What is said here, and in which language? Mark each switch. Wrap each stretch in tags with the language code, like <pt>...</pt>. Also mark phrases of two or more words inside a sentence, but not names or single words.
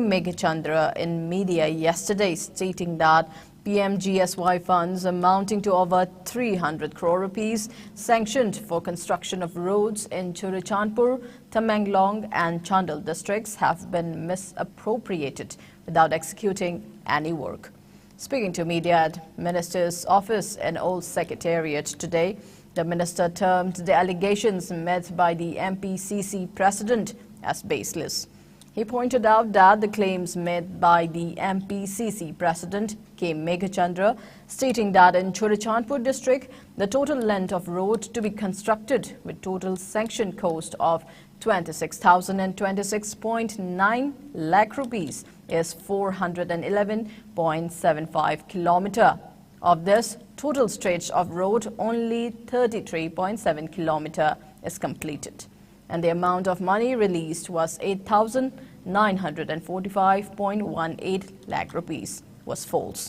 <en>Meghachandra in media yesterday, stating that PMGSY funds amounting to over 300 crore rupees sanctioned for construction of roads in Churachandpur, Tamenglong and Chandel districts have been misappropriated without executing any work. Speaking to media at Minister's office in Old Secretariat today, the minister termed the allegations made by the MPCC president as baseless. He pointed out that the claims made by the MPCC president K. Meghachandra, stating that in Churachandpur district, the total length of road to be constructed with total sanctioned cost of 26,026.9 lakh rupees is 411.75 kilometer. Of this, total stretch of road only 33.7 kilometer is completed, and the amount of money released was 8,945.18 lakh rupees was false.</en>